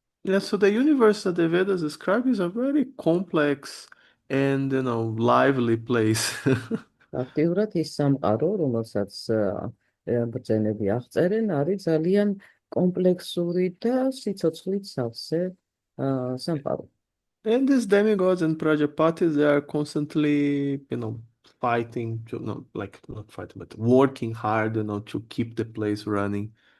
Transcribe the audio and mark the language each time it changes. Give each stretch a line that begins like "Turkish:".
English: Yeah, so the universe that the Vedas describe is a very complex and, lively place.
Georgian: აქტიურად ის სამყარო, რომელსაც ბრძენები აღწერენ, არის ძალიან კომპლექსური და სიცოცხლით სავსე სამყარო.
English: And these demigods and Prajapatis, they are constantly, fighting to, not fighting, but working hard, to keep the place running.